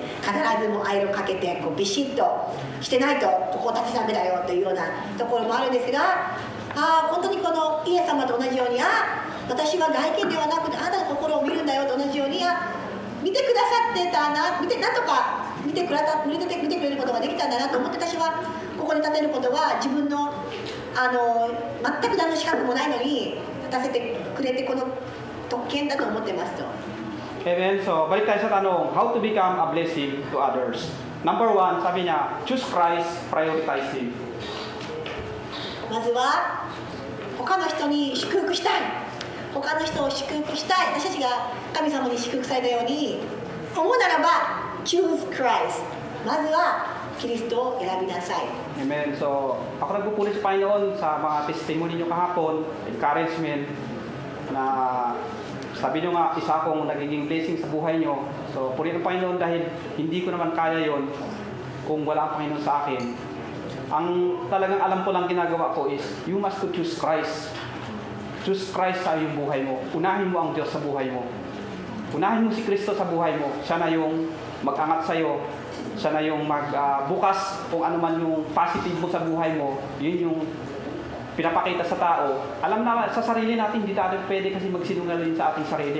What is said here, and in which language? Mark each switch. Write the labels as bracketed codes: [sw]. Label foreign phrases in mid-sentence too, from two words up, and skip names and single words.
[ja] 必ずもアイロンかけてビシッとしてないとここ立ちダメだよというようなところもあるんですが、本当にこのイエス様と同じように、私は外見ではなくてあなたの心を見るんだよと同じように、見てくださってたな、なんとか見てくれることができたんだなと思って、私はここに立てることは自分の全く何の資格もないのにたせてくれてこの特権だと思ってますと。 [tl] Amen. So, balik tayo sa tanong, [en] how to become a blessing to others. Number 1, [tl] sabi niya, [en] choose Christ, prioritize Him. [ja] まずは他の人に祝福したい、他の人を祝福したい、私たちが神様に祝福されたように思うならば [en] choose Christ、 [ja] まずはキリストを選びなさい。 Amen. [tl] So, ako nagpupuli sa Panginoon sa mga testimony niyo kahapon, encouragement, na sabi niyo nga, isa akong nagiging blessing sa buhay niyo. So, puri ng Panginoon dahil hindi ko naman kaya yon kung wala ang Panginoon sa akin. Ang talagang alam ko lang ginagawa ko is, [en] you must to choose Christ. Choose Christ [tl] sa iyong buhay mo. Unahin mo ang Diyos sa buhay mo. Unahin mo si Kristo sa buhay mo. Siya na yung mag-angat sa iyo. Siya na yung magbukas kung ano man yung positive mo sa buhay mo. Yun yung pinapakita sa tao. Alam na sa sarili natin, hindi tayo pwede kasi magsinungaling sa ating sarili.